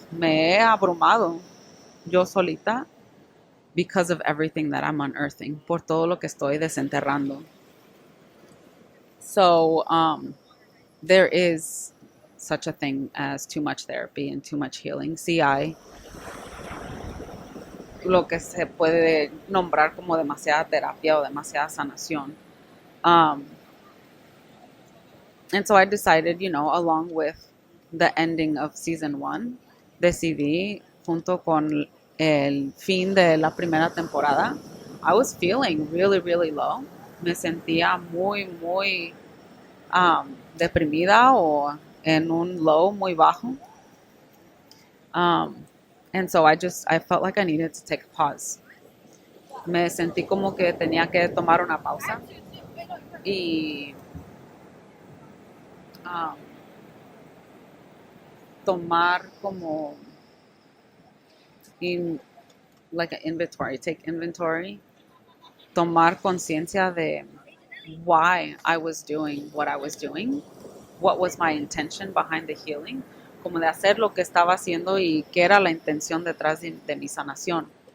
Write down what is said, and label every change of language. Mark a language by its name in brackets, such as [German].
[Spanish] Me he abrumado yo solita [English] because of everything that I'm unearthing, [Spanish] por todo lo que estoy desenterrando. [English] So, there is such a thing as too much therapy and too much healing. [Spanish] Sí hay lo que se puede nombrar como demasiada terapia o demasiada sanación. [English] And so I decided, along with the ending of season 1, [Spanish] decidí, junto con el fin de la primera temporada, [English] I was feeling really, really low. [Spanish] Me sentía muy, muy deprimida o en un low muy bajo. [English] And so I felt like I needed to take a pause. [Spanish] Me sentí como que tenía que tomar una pausa y tomar como [English] like an inventory, take inventory, [Spanish] tomar conciencia de [English] why I was doing what I was doing, what was my intention behind the healing, [Spanish] como de hacer lo que estaba haciendo y qué era la intención detrás de mi sanación.